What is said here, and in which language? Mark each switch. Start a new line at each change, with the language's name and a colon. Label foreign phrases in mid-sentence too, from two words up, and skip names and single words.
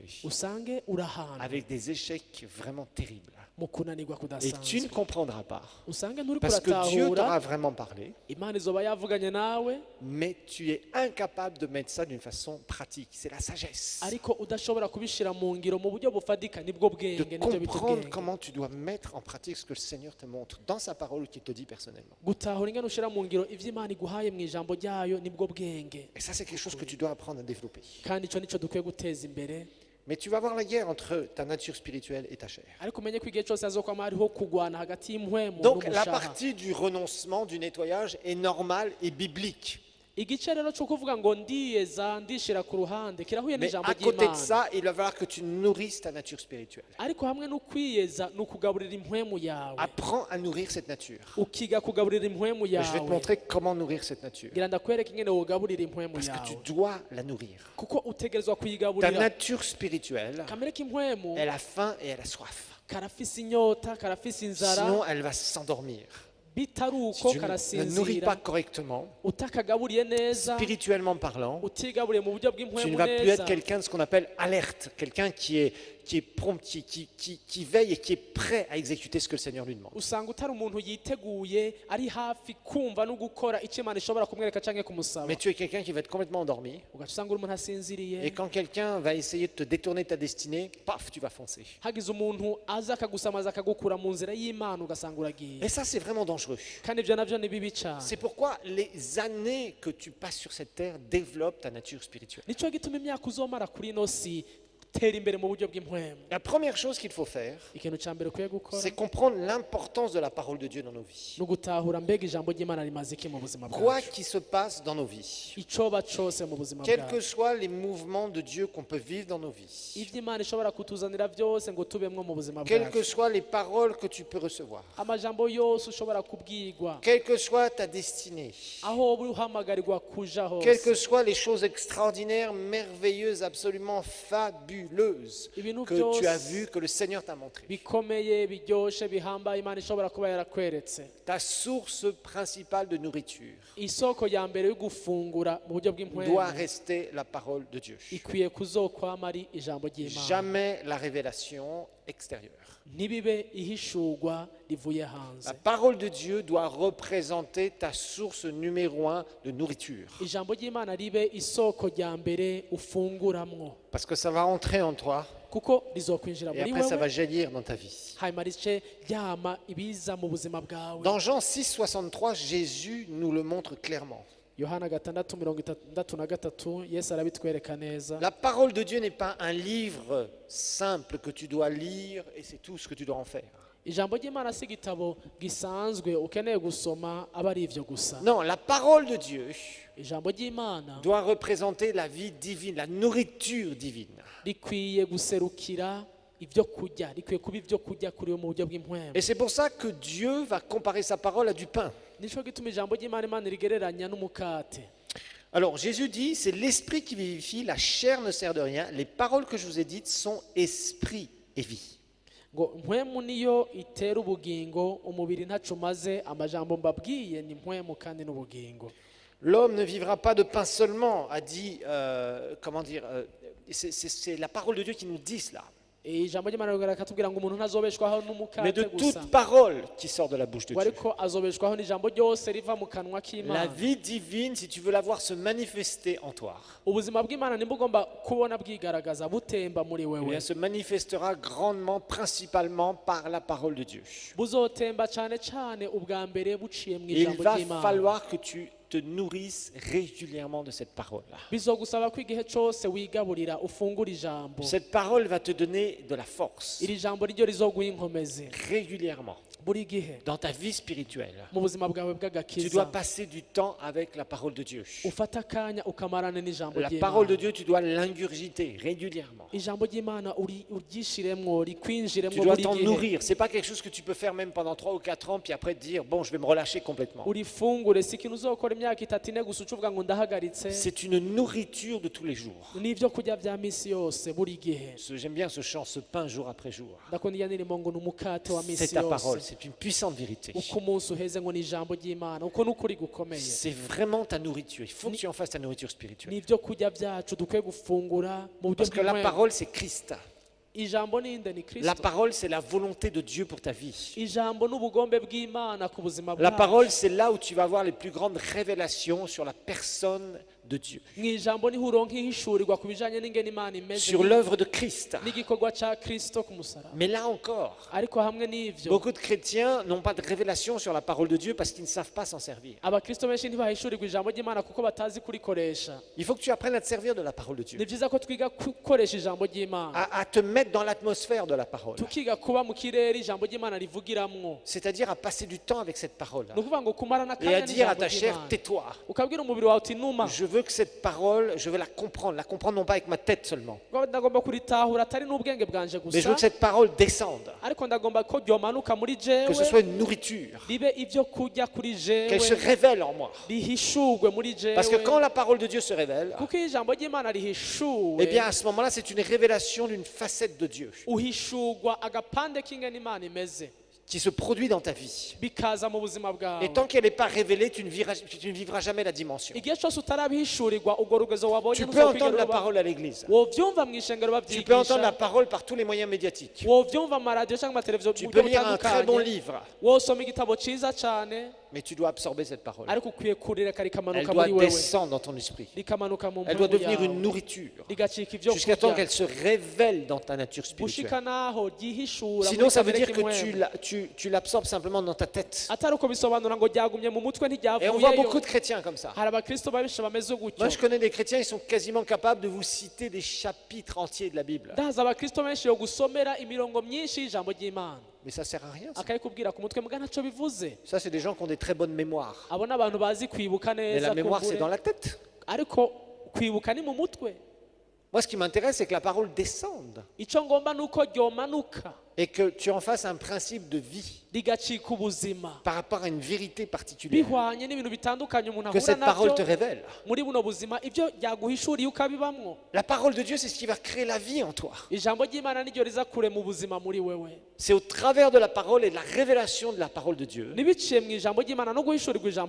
Rundi: usange urahana
French: avec des échecs vraiment terribles.
Rundi: mu kunanirwa
French: Et tu ne
Rundi: kudasanzwe,
French: comprendras pas.
Rundi: usange nturi
French: Parce que Dieu t'aura
Rundi: kuratahura,
French: vraiment parlé,
Rundi: Imana izoba yavuganye nawe,
French: mais tu es incapable de mettre ça d'une façon pratique. C'est la sagesse.
Rundi: ariko udashobora kubishira mu ngiro mu buryo bufatika, nibwo
French: De
Rundi: bwenge, nibyo bita
French: comprendre
Rundi: ubwenge.
French: comment tu dois mettre en pratique ce que le Seigneur te montre dans sa parole ou qu'il te dit personnellement.
Rundi: Gutahura ingene ushira mu ngiro ivyo Imana iguhaye mu ijambo ryayo, nibwo bwenge,
French: Et ça, c'est quelque chose que tu dois apprendre à développer.
Rundi: kandi ico nico dukwiye guteza imbere.
French: Mais tu vas voir la guerre entre ta nature spirituelle et ta chair.
Rundi: Ariko umenye ko igihe cyose hazokwama hariho kugwana hagati y'impwemu
French: Donc la
Rundi: n'umushaha.
French: partie du renoncement, du nettoyage est normale et biblique.
Rundi: Igice rero cyo kuvuga ngo ndiyeza ndishira ku ruhande kirahuye
French: Mais
Rundi: n'ijambo
French: à côté de
Rundi: ry'Imana,
French: ça, il va falloir que tu nourrisses ta nature spirituelle.
Rundi: ariko hamwe no kwiyeza ni ukugaburira impwemu yawe,
French: Apprends à nourrir cette nature.
Rundi: ukiga kugaburira impwemu
French: Et je vais te
Rundi: yawe.
French: montrer comment nourrir cette nature.
Rundi: ngira ndakwereka ingene wogaburira impwemu
French: Parce que
Rundi: yawe,
French: tu dois la nourrir.
Rundi: kuko utegerezwa
French: Ta
Rundi: kuyigaburira.
French: nature spirituelle,
Rundi: Kamere k'impwemu
French: elle a faim et elle a soif.
Rundi: karafise inyota, karafise inzara,
French: Sinon, elle va s'endormir.
Rundi: bitari
French: Si
Rundi: uko
French: tu ne nourris pas
Rundi: karasinzira.
French: correctement,
Rundi: Utakagaburiye neza,
French: spirituellement parlant,
Rundi: utigaburiye mu buryo
French: tu ne
Rundi: bw'impwemu
French: vas plus
Rundi: neza,
French: être quelqu'un de ce qu'on appelle alerte, quelqu'un qui est prompt, qui veille et qui est prêt à exécuter ce que le Seigneur lui demande.
Rundi: usanga utari umuntu yiteguye ari hafi kumva no gukora icyo Imana ishobora kumwereka canke kumusaba.
French: Mais tu es quelqu'un qui va être complètement endormi.
Rundi: Ugaca usanga uri umuntu asinziriye,
French: Et quand quelqu'un va essayer de te détourner de ta destinée, paf, tu vas foncer.
Rundi: hagize umuntu aza akagusamaza akagukura mu nzira y'Imana ugasanga uragiye.
French: Et ça, c'est vraiment dangereux. dangereux.
Rundi: kandi ibyo nabyo ni bibi cyane.
French: C'est pourquoi les années que tu passes sur cette terre développent ta nature spirituelle.
Rundi: nicyo gituma imyaka uzomara kuri ino si tera imbere mu buryo bw'impwemu.
French: La première chose qu'il faut faire,
Rundi: ikintu cya mbere ukwiye gukora
French: c'est comprendre l'importance de la parole de Dieu dans nos vies.
Rundi: ni ugutahura mbega ijambo ry'imana rimaze iki mu buzima
French: Quoi
Rundi: bwacu,
French: qu'il se passe dans nos vies,
Rundi: icyoba cyose mu buzima
French: quels que
Rundi: bwacu,
French: soient les mouvements de Dieu qu'on peut vivre dans nos vies,
Rundi: ibyo imana ishobora kutuzanira byose ngo tubemwo mu buzima
French: quelles que
Rundi: bwacu,
French: soient les paroles que tu peux recevoir,
Rundi: amajambo yose ushobora kubwirwa,
French: quelle que soit ta destinée,
Rundi: aho wowe uhamagarirwa kuja
French: quelles que
Rundi: hose,
French: soient les choses extraordinaires, merveilleuses, absolument fabuleuses
Rundi: ibintu
French: que tu as
Rundi: byose
French: vues, que le Seigneur t'a montrées.
Rundi: bikomeye biryoshe bihambaye imana ishobora kuba yarakweretse,
French: Ta source principale de nourriture
Rundi: isoko ya mbere yo gufungura mu buryo
French: doit
Rundi: bw'impwemu
French: rester la parole de Dieu.
Rundi: ikwiye kuzokwama ari ijambo ry'imana,
French: Jamais la révélation extérieure.
Rundi: ntibibe ihishurwa rivuye hanze.
French: La parole de Dieu doit représenter ta source numéro 1 de nourriture.
Rundi: ijambo ry'imana ribe isoko rya mbere ufunguramwo,
French: Parce que ça va entrer en toi
Rundi: kuko rizokwinjira
French: et
Rundi: muri
French: après ça va
Rundi: wewe
French: jaillir dans ta vie.
Rundi: hanyuma rice ryama ibiza mu buzima bwawe.
French: Dans Jean 6, 63, Jésus nous le montre clairement.
Rundi: yohana 6:63 yesu arabitwereka neza.
French: La parole de Dieu n'est pas un livre simple que tu dois lire et c'est tout ce que tu dois en faire.
Rundi: ijambo ry'imana si igitabo gisanzwe ukeneye gusoma aba ari ivyo gusa.
French: Non, la parole de Dieu
Rundi: ijambo ry'imana
French: doit représenter la vie divine, la nourriture divine.
Rundi: rikwiye guserukira ibyo kurya, rikwiye kuba ibyo kurya kuri we mu buryo bw'impwemu.
French: Et c'est pour ça que Dieu va comparer sa parole à du pain.
Rundi: nico gituma ijambo ry'imana imana rigereranya n'umukate.
French: Alors Jésus dit, c'est l'esprit qui vivifie, la chair ne sert de rien. Les paroles que je vous ai dites sont esprit et vie.
Rundi: ngo impwemu niyo itera ubugingo, umubiri ntaco umaze, amajambo mbabwiye ni impwemu kandi n'ubugingo.
French: L'homme ne vivra pas de pain seulement, a dit, c'est la parole de Dieu qui nous dit cela.
Rundi: ijambo ry'imana rigatubwira ngo umuntu ntazobeshwaho
French: Mais
Rundi: n'umukate
French: de
Rundi: gusa,
French: toute parole qui sort de la bouche de
Rundi: ngo
French: Dieu.
Rundi: ariko azobeshwaho n'ijambo ryose riva mu kanwa
French: La
Rundi: k'imana.
French: vie divine, si tu veux la voir se manifester en toi,
Rundi: ubuzima bw'imana nimba ugomba kubona bwigaragaza butemba muri
French: eh
Rundi: wewe,
French: bien, se manifestera grandement, principalement par la parole de Dieu.
Rundi: buzotemba cyane cyane ubwa mbere buciye mu
French: Et il
Rundi: ijambo
French: va
Rundi: ry'imana.
French: falloir que tu te nourrisses régulièrement de cette parole-là.
Rundi: bizogusaba ko igihe cyose wigaburira ufungura ijambo.
French: Cette parole va te donner de la force
Rundi: iri jambo ryo rizoguha inkomezi
French: régulièrement
Rundi: buri gihe
French: dans ta vie spirituelle.
Rundi: mu buzima bwawe
French: Tu dois
Rundi: bw'agakiza.
French: passer du temps avec la parole de Dieu.
Rundi: ufata akanya ukamarana n'ijambo
French: La parole de
Rundi: ry'imana.
French: Dieu, tu dois l'ingurgiter régulièrement.
Rundi: ijambo ry'imana uryishiremwo
French: Tu
Rundi: rikwinjiremwo
French: dois
Rundi: buri
French: t'en
Rundi: gihe,
French: nourrir. C'est pas quelque chose que tu peux faire même pendant 3 ou 4 ans, puis après te dire, bon, je vais me relâcher complètement.
Rundi: urifungure. si ikintu uzokora imyaka 3 ine gusa ucuvuga ngo ndahagaritse.
French: C'est une nourriture de tous les jours.
Rundi: n'ibyo kurya bya misi yose buri gihe.
French: J'aime bien ce chant, ce pain jour après jour.
Rundi: ndakunda iya ndirimbo ngo ni umukate wa
French: C'est
Rundi: misi
French: ta parole,
Rundi: yose.
French: c'est une puissante vérité.
Rundi: uko umunsi uheze ngo ni ijambo ry'imana, uko n'ukuri gukomeye.
French: C'est vraiment ta nourriture. Il faut que tu en fasses ta nourriture spirituelle.
Rundi: n'ibyo kurya byacu dukwiye gufungura mu buryo
French: Parce que la
Rundi: bw'impwemu.
French: parole, c'est Christ.
Rundi: ijambo ni nde? ni
French: La
Rundi: kristo.
French: parole, c'est la volonté de Dieu pour ta vie.
Rundi: ijambo n'ubugombe bw'imana ku buzima
French: La
Rundi: bwacu.
French: parole, c'est là où tu vas avoir les plus grandes révélations sur la personne de Dieu,
Rundi: mu ijambo niho uronka ihishurirwa ku bijanye n'ingene imana imeze,
French: sur l'œuvre de Christ.
Rundi: n'igikorwa ca kristo ku musaraba.
French: Mais là encore,
Rundi: ariko hamwe n'ivyo,
French: beaucoup de chrétiens n'ont pas de révélation sur la parole de Dieu parce qu'ils ne savent pas s'en servir.
Rundi: abakristo benshi ntibahishurirwa ijambo ry'imana kuko batazi kurikoresha.
French: Il faut que tu apprennes à te servir de la parole de Dieu,
Rundi: ni vyiza ko twiga gukoresha ijambo ry'imana,
French: à te mettre dans l'atmosphère de la parole,
Rundi: tukiga kuba mu kirere ijambo ry'imana rivugiramwo.
French: c'est-à-dire à passer du temps avec cette parole
Rundi: ni ukuvuga ngo kumara
French: et à
Rundi: n'akanya
French: dire à
Rundi: n'ijambo
French: ta chair,
Rundi: ry'imana,
French: tais-toi.
Rundi: ukabwira umubiri wawe uti numa.
French: Je veux que cette parole, je veux la comprendre non pas avec ma tête seulement,
Rundi: ndagomba kuritahura atari n'ubwenge bwanje
French: mais je veux
Rundi: gusa,
French: que cette parole descende,
Rundi: ariko ndagomba ko ryomanuka muri
French: que
Rundi: jewe,
French: ce soit une nourriture,
Rundi: ribe ibyo kurya kuri
French: qu'elle se
Rundi: jewe,
French: révèle en moi.
Rundi: rihishurwe muri jewe.
French: Parce que quand la parole de Dieu se révèle,
Rundi: kuko iyo ijambo ry'imana rihishuwe,
French: eh bien à ce moment-là, c'est une révélation d'une facette de Dieu
Rundi: uhishurwa agapande k'ingene imana imeze,
French: qui se produit dans ta vie.
Rundi: bikaza mu buzima
French: Et
Rundi: bwawe.
French: tant qu'elle n'est pas révélée, tu ne vivras jamais la dimension.
Rundi: igihe cyose utarabihishurirwa urwo rugezo wabonye
French: Tu peux entendre la
Rundi: ruba.
French: parole à l'église.
Rundi: wovyumva mu ishengero
French: Tu peux entendre la
Rundi: babyigisha,
French: parole par tous les moyens médiatiques.
Rundi: wovyumva mu maradiyo cyangwa amateleviziyo
French: Tu
Rundi: mu
French: peux
Rundi: buryo
French: lire un très bon
Rundi: butandukanye,
French: livre.
Rundi: wosoma igitabo ciza cane,
French: mais tu dois absorber cette parole.
Rundi: ariko ukwiye kurireka
French: Elle
Rundi: rikamanuka
French: doit
Rundi: muri wewe
French: descendre dans ton esprit.
Rundi: rikamanuka mu
French: Elle doit
Rundi: mpemu
French: devenir une
Rundi: yawe
French: nourriture
Rundi: rigacika ibyo
French: jusqu'à temps
Rundi: kurya
French: qu'elle se révèle dans ta nature spirituelle.
Rundi: gushika naho ryihishura
French: Sinon,
Rundi: muri
French: ça veut
Rundi: kamere
French: dire que
Rundi: k'impwemu
French: tu l'absorbes simplement dans ta tête.
Rundi: atari uko bisobanura ngo ryagumye mu mutwe
French: Et on voit
Rundi: ntiryavuyeyo
French: beaucoup de chrétiens comme ça.
Rundi: hari abakristo benshi bameze gutyo
French: Moi, je connais des chrétiens, ils sont quasiment capables de vous citer des chapitres entiers de la Bible.
Rundi: ndazi abakristo benshi yo gusomera imirongo myinshi y'ijambo ry'imana
French: Mais ça sert à rien. Ça,
Rundi: akayikubwira ku mutwe mbwa ntacyo bivuze
French: Ça, c'est des gens qui ont des très bonnes mémoires.
Rundi: abo ni abantu bazi kwibuka
French: Mais
Rundi: neza
French: la mémoire, c'est
Rundi: kumbure.
French: dans la tête.
Rundi: ariko kwibuka ni mu mutwe
French: Moi, ce qui m'intéresse, c'est que la parole descende
Rundi: icyo ngomba ni uko ryomanuka
French: et que tu en fasses un principe de vie
Rundi: rigacika ubuzima
French: par rapport à une vérité particulière.
Rundi: bihwanye n'ibintu bitandukanye umuntu
French: Que
Rundi: ahura
French: cette parole te
Rundi: nabyo
French: révèle.
Rundi: muri buno buzima ibyo ryaguhishuriye ukabibamwo
French: La parole de Dieu, c'est ce qui va créer la vie en toi.
Rundi: ijambo ry'imana niryo riza kure mu buzima muri wewe
French: C'est au travers de la parole et de la révélation de la parole de Dieu
Rundi: ntibiciye mu ijambo ry'imana no guhishurirwa ijambo